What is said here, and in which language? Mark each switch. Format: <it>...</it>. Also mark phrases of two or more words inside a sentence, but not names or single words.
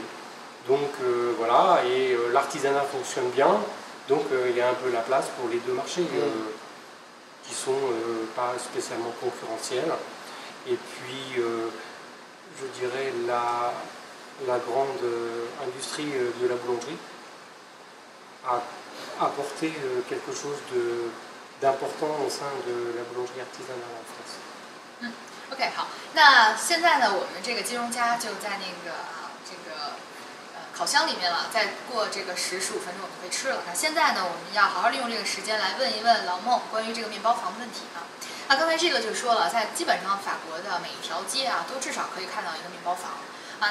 <fr>Donc voilà, et l'artisanat fonctionne bien, donc il y a un peu la place pour les deux marchés qui sont pas spécialement concurrentiels. Et puis, je dirais, la grande industrie de la boulangerie a apporté quelque chose d'important au sein de la boulangerie artisanale en France.</fr> <zh>OK， 好，那现在呢，我们这个金龙虾就在那个烤箱里面了，再过这个10-15分钟我们就可以吃了。那现在呢，我们要好好利用这个时间来问一问老孟关于这个面包房的问题啊。那刚才这个就说了，在基本上法国的每一条街啊，都至少可以看到一个面包房啊。</zh>